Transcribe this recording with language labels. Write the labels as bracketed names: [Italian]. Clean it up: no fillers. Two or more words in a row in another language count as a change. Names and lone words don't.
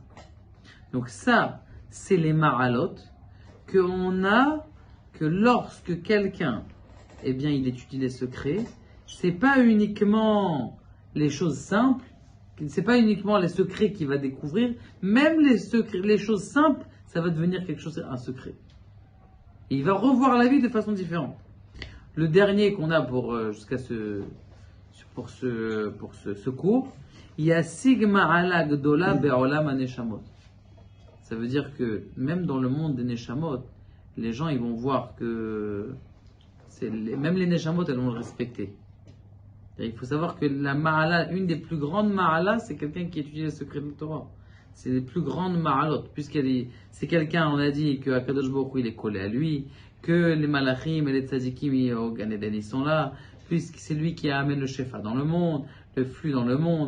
[French] Donc ça, c'est les ma'alot qu'on a, que lorsque quelqu'un, eh bien, il étudie les secrets, c'est pas uniquement les choses simples, c'est pas uniquement les secrets qu'il va découvrir, même les choses simples, ça va devenir quelque chose, un secret. Et il va revoir la vie de façon différente. Le dernier qu'on a pour ce cours, il y a [Hebrew] יש מעלה גדולה בעולם הנשמות. [French] Ça veut dire que même dans le monde des Neshamot, les gens ils vont voir que même les Neshamot elles vont le respecter. Il faut savoir que la Ma'ala, une des plus grandes Ma'ala, c'est quelqu'un qui étudie les secrets de la Torah. C'est les plus grandes Ma'alot, c'est quelqu'un, on a dit que [Hebrew] הקדוש ברוך הוא, [French] il est collé à lui, que les Malachim et les Tzadikim au Gan Eden ils sont là, puisque c'est lui qui amène le Shefa dans le monde, le flux dans le monde.